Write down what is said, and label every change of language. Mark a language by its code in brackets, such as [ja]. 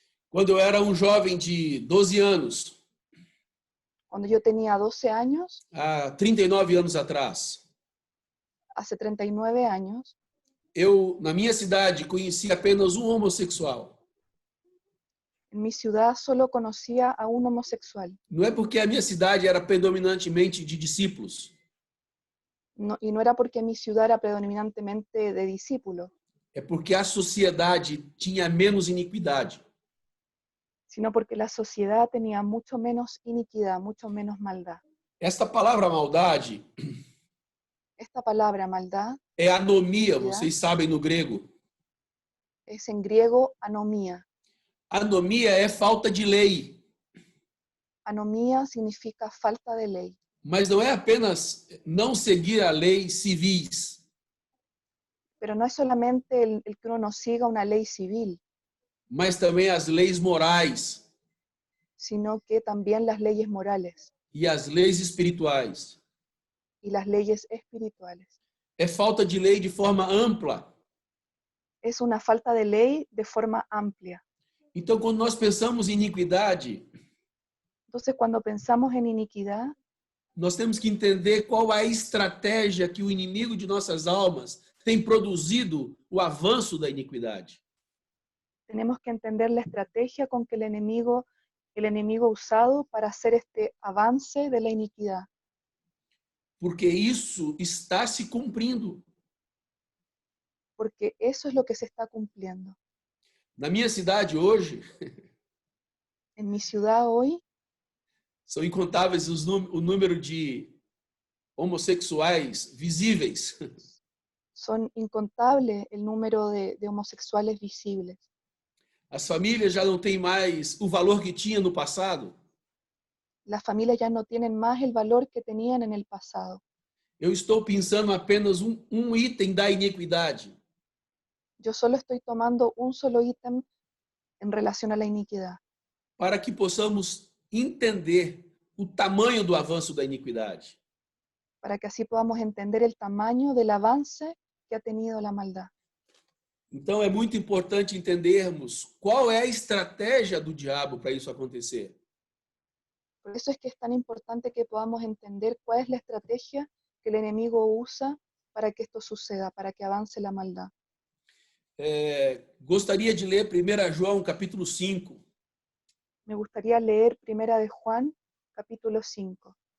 [pt] Quando eu era um jovem de 12 anos, [es] Cuando yo tenía 12 años, [pt] há 39 anos atrás, [es] hace 39 años, [pt] eu, na minha cidade, conheci apenas um homossexual. [es] en mi ciudad solo conocía a un homosexual. [pt] Não é porque a minha cidade era predominantemente de discípulos. [es] Y no era porque mi ciudad era predominantemente de discípulos, [pt] É porque a sociedade tinha menos iniquidade. [es] sino porque la sociedad tenía mucho menos iniquidad, mucho menos maldad. [pt] Esta palavra maldade [es] Esta palabra maldad [pt] é anomia, vocês sabem no grego. [es] es en griego anomía. [pt] Anomia é falta de lei. [es] Anomía significa falta de ley, [pt] Mas não é apenas não seguir a lei civis, [es] pero no es solamente el que uno no siga una ley civil, [pt] mas também as leis morais [es] sino que también las leyes morales [pt] e as leis espirituais. [es] y las leyes espirituales. [pt] É falta de lei de forma ampla. [es] Es una falta de ley de forma amplia. [pt] Então, quando nós pensamos em iniquidade, [es] Entonces, cuando pensamos en iniquidad, [pt] nós temos que entender qual é a estratégia que o inimigo de nossas almas tem produzido o avanço da iniquidade. [es] tenemos que entender la estrategia con que el enemigo ha usado para hacer este avance de la iniquidad. [pt] Porque isso está se cumprindo. [es] Porque eso es lo que se está cumpliendo. [pt] Na minha cidade hoje, [es] En mi ciudad hoy [pt] São incontáveis o número de homossexuais visíveis. [es] Son incontables el número de homosexuales visibles. [pt] As famílias já não têm mais o valor que tinha no passado. [es] Las familias ya no tienen más el valor que tenían en el pasado. [pt] Eu estou pensando apenas um item da iniquidade. [es] Yo solo estoy tomando un solo ítem en relación a la iniquidad, [pt] Para que possamos entender o tamanho do avanço da iniquidade. [es] para que así podamos entender el tamaño del avance que ha tenido la maldad. [pt] Então é muito importante entendermos qual é a estratégia do diabo para isso acontecer. [es] Por eso es que es tan importante que podamos entender cuál es la estrategia que el enemigo usa para que esto suceda, para que avance la maldad. [pt] Gostaria de ler 1 João capítulo 5, [es] Me gustaría leer Primera de Juan, capítulo 5,